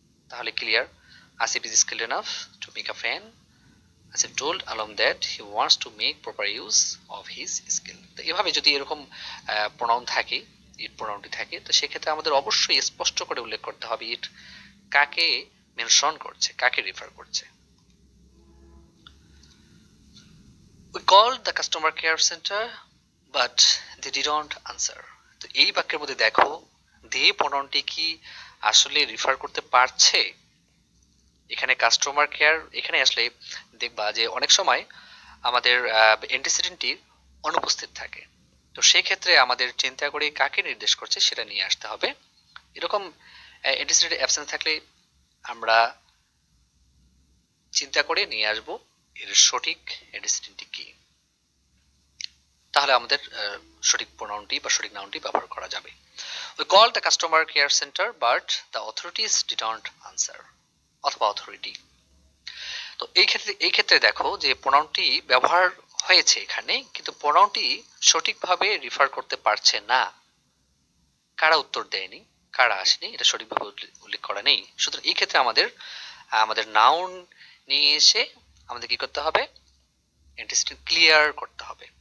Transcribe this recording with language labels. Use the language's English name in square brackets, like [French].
[English] তাহলে clear, Asif is skilled enough to make a fan, Asif told Alam that he wants to make proper use of his skill. [Bangla] তো এভাবে যদি এরকম pronoun থাকে, ইট প্রোনাউনটি থাকে, তো সেক্ষেত্রে আমাদের অবশ্যই স্পষ্ট করে উল্লেখ করতে হবে ইট কাকে মেনশন করছে, কাকে রেফার করছে। [English] We called the customer care center but they didn't answer. [Bangla] তো এই বাক্যের মধ্যে দেখো দে প্রোনাউনটি কি আসলে রেফার করতে পারছে? এখানে কাস্টমার কেয়ার এখানে আসলে দেখবা যে অনেক সময় আমাদের অ্যান্টিসিডেন্টটি অনুপস্থিত থাকে। তো সেই ক্ষেত্রে আমাদের চিন্তা করে কাকে নির্দেশ করছে সেটা নিয়ে আসতে হবে। এরকম অ্যান্টিসিডেন্ট অ্যাবসেন্ট থাকলে আমরা চিন্তা করে নিয়ে আসব এর সঠিক অ্যান্টিসিডেন্টটি কি, তাহলে আমাদের সঠিক প্রোনাউনটি বা সঠিক নাউনটি ব্যবহার করা যাবে। [English] We called the customer care center but the authorities didn't answer অথবা authority। [Bangla] তো এই ক্ষেত্রে দেখো যে প্রোনাউনটি ব্যবহার হয়েছে এখানে, কিন্তু প্রোনাউনটি সঠিকভাবে রিফার করতে পারছে না। কারা উত্তর দেয়নি, কারা আসেনি, এটা সঠিকভাবে উল্লেখ করা নেই। সুতরাং এই ক্ষেত্রে আমাদের নাউন নিয়ে এসে আমাদের কি করতে হবে, অ্যান্টিসিডেন্ট ক্লিয়ার করতে হবে।